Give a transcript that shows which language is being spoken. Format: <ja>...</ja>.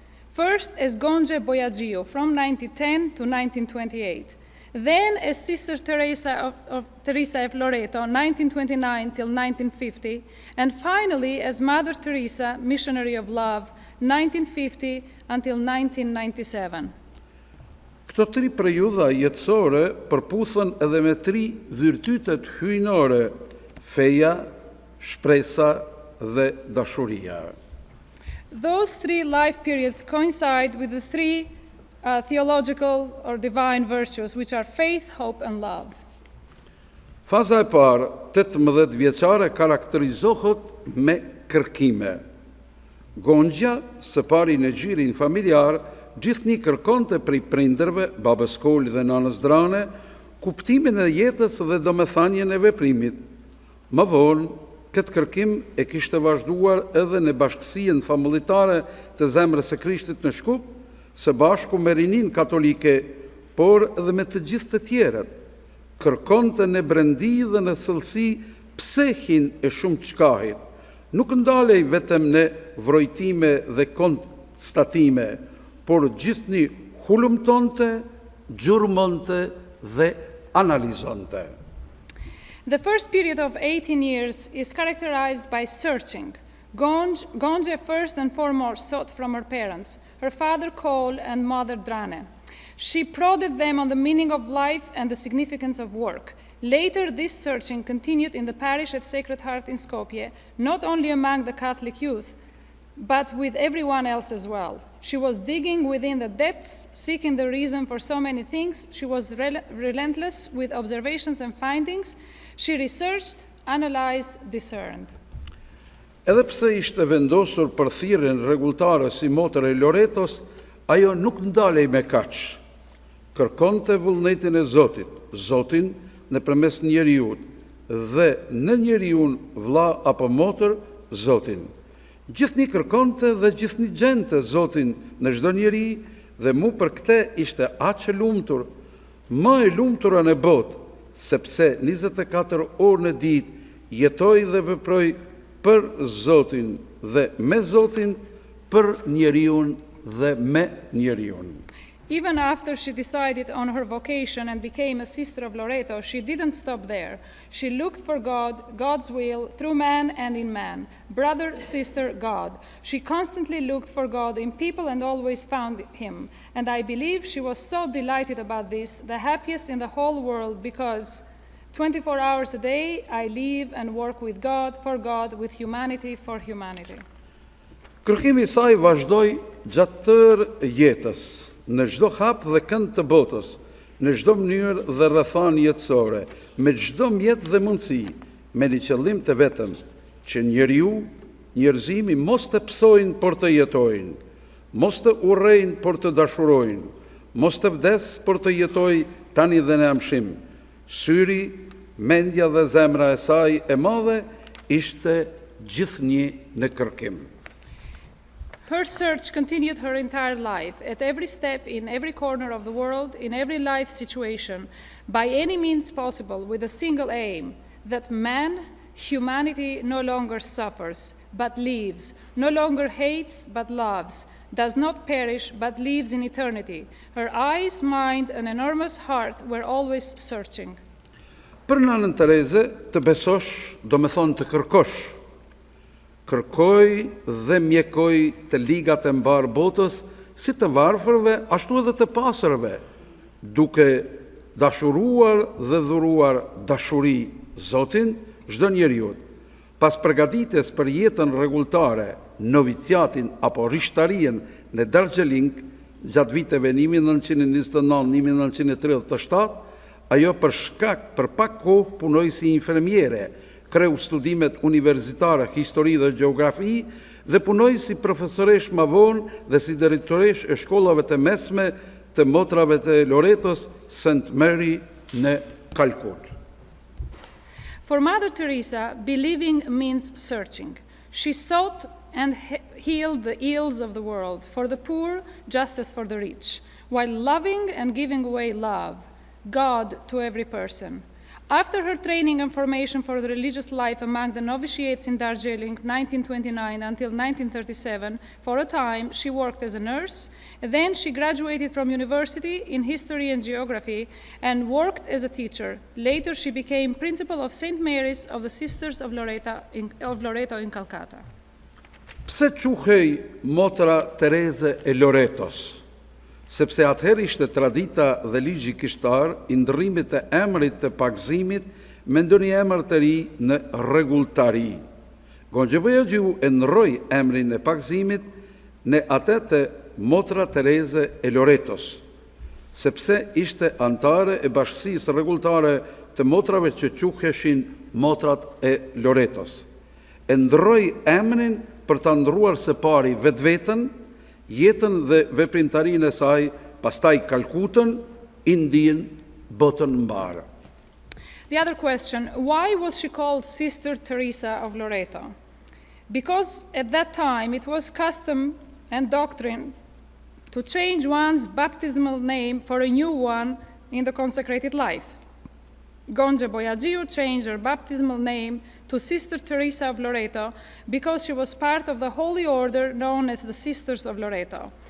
<en>First as Gonxhe Bojaxhiu from 1910 to 1928, then as Sister Teresa of Loreto, 1929 till 1950, and finally as Mother Teresa, Missionary of Love, 1950 until 1997.</en> <sq>Këto 3 periudha jetësore përputhen edhe me 3 virtytet hyjnore: feja, shpresa dhe dashuria.</sq> <en>Those 3 life periods coincide with the 3 theological or divine virtues, which are faith, hope, and love.</en> <sq>Faza e parë, 18 vjeçare, karakterizohet me kërkime. Gonxha, së pari në gjirin familjar, gjithnjë kërkonte prej prindërve, babës Koli dhe nanës Drane, kuptimin e jetës dhe domethënien e veprimit. Më vonë, këtë kërkim e kishte vazhduar edhe në bashkësinë familjetare të Zemrës së Krishtit në Shkup, së bashku me rinin katolike, por edhe me të gjithë të tjerët. Kërkonte në brendi dhe në thellësi psehin e shumë çkahit. Nuk ndalej vetëm në vrojtime dhe konstatime, por gjithnjë hulumtonte, gjurmonte dhe analizonte.</sq> <en>The first period of 18 years is characterized by searching. Gonxhe first and foremost sought from her parents, her father Kol and mother Drane. She prodded them on the meaning of life and the significance of work. Later, this searching continued in the parish at Sacred Heart in Skopje, not only among the Catholic youth, but with everyone else as well. She was digging within the depths, seeking the reason for so many things. She was relentless with observations and findings. She researched, analyzed, discerned.</en> <sq>Edhe pse ishte vendosur për thirrjen rregulltare si motër e Loretos, ajo nuk ndalej me kaq. Kërkonte vullnetin e Zotit, Zotin nëpërmes njeriut, dhe në njeriun vlla apo motër, Zotin. Gjithnjë kërkonte dhe gjithnjë gjente Zotin në çdo njeri, dhe mu për këtë ishte aq e lumtur, më e lumtura në botë, sepse 24 orë në ditë jetoi dhe veproi për Zotin dhe me Zotin, për njeriun dhe me njeriun.</sq> <en>Even after she decided on her vocation and became a sister of Loreto, she didn't stop there. She looked for God, God's will, through man and in man. Brother, sister, God. She constantly looked for God in people and always found him. And I believe she was so delighted about this, the happiest in the whole world, because 24 hours a day I live and work with God, with humanity, for humanity.</en> <sq>Kërkimi I saj vazhdoi gjatë tërë jetës, në çdo hap dhe kënd të botës, në çdo mënyrë dhe rrethan jetësore, me çdo mjet dhe mundësi, me një qëllim të vetëm, që njerëzimi mos të psojnë, por të jetojnë. mos të urrejnë për të dashurojnë, mos të vdes për të jetoj tani dhe në amshim. Syri, mendja dhe zemra e saj e madhe ishte gjithnjë në kërkim.</sq> <en>Her search continued her entire life, at every step, in every corner of the world, in every life situation, by any means possible, with a single aim, that man, humanity, no longer suffers, but lives, no longer hates, but loves, does not perish, but lives in eternity. Her eyes, mind, and enormous heart were always searching.</en> <sq>Për Nanën Tereze, të besosh, do me thonë të kërkosh. Kërkoj dhe mjekoj të ligat e mbarë botës, si të varfërve, ashtu edhe të pasërve, duke dashuruar dhe dhuruar dashuri Zotin, çdo njeriut. Pas përgatitjes për jetën rregulltare, noviciatin apo rishtarien në Darjeeling, gjatë viteve 1929-1937, ajo për pak kohë punoi si infermiere, kreu studimet universitare, histori dhe gjeografi, dhe punoi si profesoresh më vonë dhe si drejtoresh e shkollave të mesme të motrave të Loretos, St. Mary në Calcutta.</sq> <en>For Mother Teresa, believing means searching. She sought and healed the ills of the world, for the poor just as for the rich, while loving and giving away love, God to every person. After her training and formation for the religious life among the novitiates in Darjeeling, 1929 until 1937, for a time she worked as a nurse. Then she graduated from university in history and geography and worked as a teacher. Later she became principal of St. Mary's of the Sisters of Loreto in Calcutta.</en> <sq>Pse quhej motra Tereze e Loretos? Sepse atëherë ishte tradita dhe ligji kishtar i ndërrimit të emrit të pagëzimit me ndonjë emër të ri në rregulltari. Gonxha Bojaxhiu e ndroi emrin e pagëzimit në atë të motra Tereze e Loretos, sepse ishte antare e bashkësisë rregulltare të motrave që quheshin motrat e Loretos. E ndroi emrin për ta ndruar së pari vetveten, jetën dhe veprimtarinë e saj, pastaj Kalkutën, Indin, botën mbarë.</sq> <en>The other question, why was she called Sister Teresa of Loreto? Because at that time it was custom and doctrine to change one's baptismal name for a new one in the consecrated life. Gonxha Bojaxhiu changed her baptismal name to Sister Teresa of Loreto because she was part of the holy order known as the Sisters of Loreto.</en>